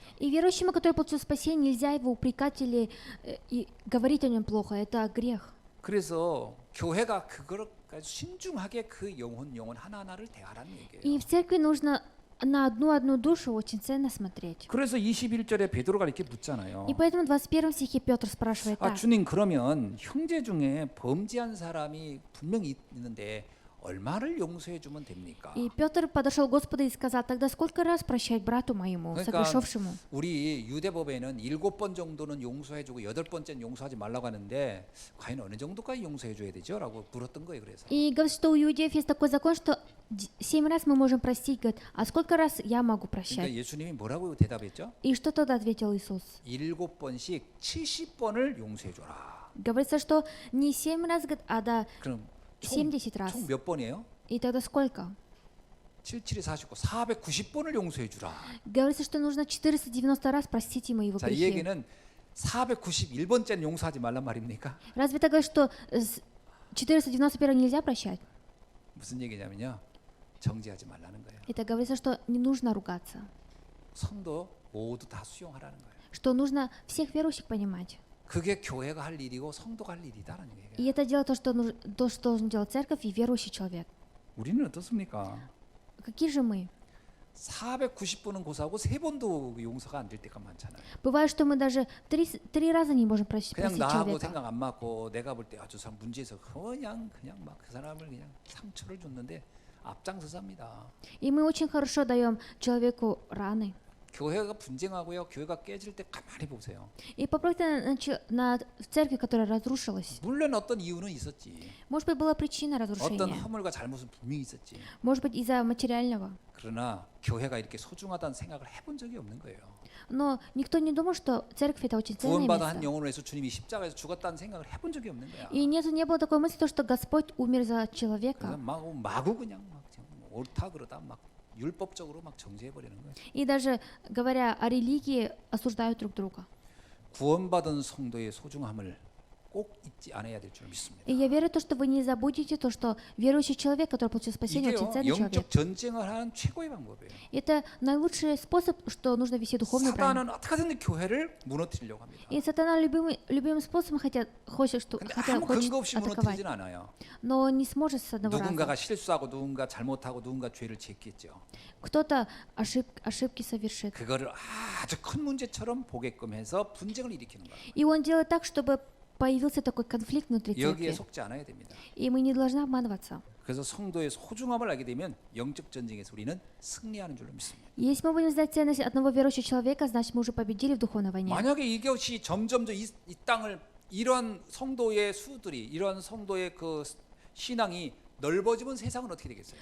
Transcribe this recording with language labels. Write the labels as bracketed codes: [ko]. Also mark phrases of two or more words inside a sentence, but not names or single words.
[ru] И верующему, который получил спасение, нельзя его упрекать или и говорить о нем плохо. Это грех. [ko] 그래서 교회가 그걸 신중하게 그 영혼 하나하나를 대하라는 얘기예요. [ru] И в церкви нужно на одну душу очень ценно смотреть. [ko] 그래서 21절에 베드로가 이렇게 묻잖아요. [ru] И поэтому в 21 стихе Петр спрашивает так. [ko] 주님, 그러면 형제 중에 범죄한 사람이 분명히 있는데 얼마를 용서해 주면 됩니까? [ru] И Петр подошел к Господу и сказал, тогда сколько раз прощать брату моему, [ko] 그러니까 [ru] согрешившему? [ko] 우리 유대법에는 7번 정도는 용서해주고 8번째는 용서하지 말라고 하는데 과연 어느 정도까지 용서해 줘야 되죠? 라고 물었던 거예요. 그래서 [ru] И говорит, что у иудеев есть такой закон, что 7 раз мы можем простить. Говорит, а сколько раз я могу [ko] 그러니까 [ru] прощать? [ko] 예수님이 뭐라고 대답했죠? [ru] И что тогда ответил Иисус? [ko] 7번씩 70번을 용서해 줘라. [ru] Говорится, что не 7 раз, говорит, а да [ko] 그럼 [ru] 70 раз. [ko] 총 몇 번이에요? [ru] И тогда сколько? [ko] 77에 49, 490번을 용서해 주라. [ru] Говорится, что нужно 490 раз простить ему его [ko] 자, 이 [ru] грехи. [ko] 얘기는 491번째는 용서하지 말란 말입니까? [ru] Разве так говорит, что с 491 нельзя прощать? [ko] 무슨 얘기냐면요, 정죄하지 말라는 거예요. [ru] Это говорится, что не нужно ругаться, [ko] 성도 모두 다 수용하라는 거예요. [ru] что нужно всех верующих понимать. [ko] 그게 교회가 할 일이고 성도가 할 일이다라는 얘기예요. [ru] И это дело то, что должен делать церковь и верующий человек. [ko] 우리는 어떻습니까? [ru] Какие же мы? [ko] 490번은 고사하고 3번도 용서가 안 될 때가 많잖아요. [ru] Бывает, что мы даже три раза не можем [ko] 그냥 [ru] простить [ko] 나하고 [ru] человека. [ko] 생각 안 맞고 내가 볼 때 저 사람 문제에서 그냥 막 그 사람을 그냥 상처를 줬는데 앞장서서 합니다. [ru] И мы очень хорошо даем человеку раны. [ko] 교회가 분쟁하고요. 교회가 깨질 때 가만히 보세요. [ru] И попробуйте в церкви, которая разрушилась. [ko] 물론 어떤 이유는 있었지. [ru] Может быть, была причина [ko] 어떤 [ru] разрушения. [ko] 허물과 잘못은 분명히 있었지. [ru] Может быть, из-за материального. [ko] 그러나 교회가 이렇게 소중하다는 생각을 해본 적이 없는 거예요. [ru] Но никто не думал, что церковь это очень ценное [ko] 구원받아 한 [ru] место. [ko] 영혼을 위해서 주님이 십자가에서 죽었다는 생각을 해본 적이 없는 거야. [ru] И не было такой мысли, то, что Господь умер за [ko] 그래서 [ru] человека. [ko] 마구 그냥 막 옳다 그러다 막 율법적으로 막 정죄해 버리는 거예요. [ru] И даже говоря о религии, осуждают друг друга. [ko] 구원받은 성도의 소중함을 꼭 잊지 않아야 될 줄 믿습니다. [ru] И я верю, то, что вы не забудете то, что верующий человек, который получил спасение, очень [ko] 이게요 [ru] ценный человек. [ko] 영적 전쟁을 하는 최고의 방법이에요. [ru] Это наилучший способ, что нужно вести духовную брань. [ko] 사단은 어떻게든지 교회를 무너뜨리려고 합니다. [ru] И сатана любым способом хочет [ko] 근데 아무 근거 없이 [ru] атаковать, [ko] 무너뜨리진 않아요. [ru] но не сможет с одного [ko] 누군가가 [ru] раза. [ko] 실수하고 누군가 잘못하고 누군가 죄를 짓겠죠. [ru] Кто-то ошибки совершит. [ko] 그거를 아주 큰 문제처럼 보게끔 해서 분쟁을 일으키는 거예요. [ru] И он делает так, чтобы появился такой конфликт внутри [ko] 여기에 [ru] церкви. [ko] 속지 않아야 됩니다. [ru] И мы не должны обманываться. [ko] 그래서 성도의 소중함을 알게 되면 영적 전쟁에서 우리는 승리하는 줄로 믿습니다. [ru] Если мы будем знать ценность одного верующего человека, значит мы уже победили в духовной войне. [ko] 만약에 이것이 점점 이 땅을 이러한 성도의 수들이 이러한 성도의 그 신앙이 넓어지면 세상은 어떻게 되겠어요?